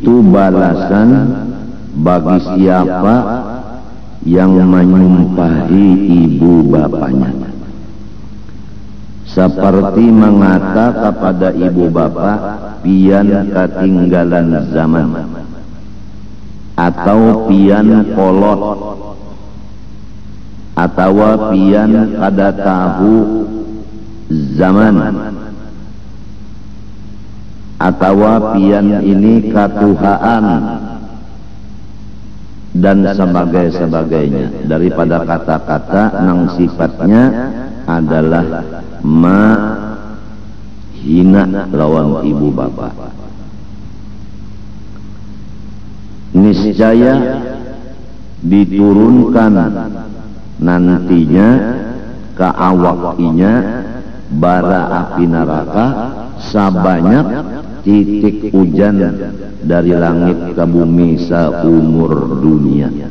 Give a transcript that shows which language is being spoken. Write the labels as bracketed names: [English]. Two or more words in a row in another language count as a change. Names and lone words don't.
[Indonesian] balasan bagi siapa yang menyumpahi ibu bapaknya, seperti mengata kepada ibu bapak pian ketinggalan zaman, [Banjar] atau pian kolot, atau pian kada tahu zaman, atau pian ini katuhaan, [Indonesian] dan sebagainya daripada kata-kata nang sifatnya adalah hina lawan ibu bapak. Niscaya diturunkan nantinya ke awaknya bara api neraka sebanyak titik hujan dari langit ke bumi seumur dunia.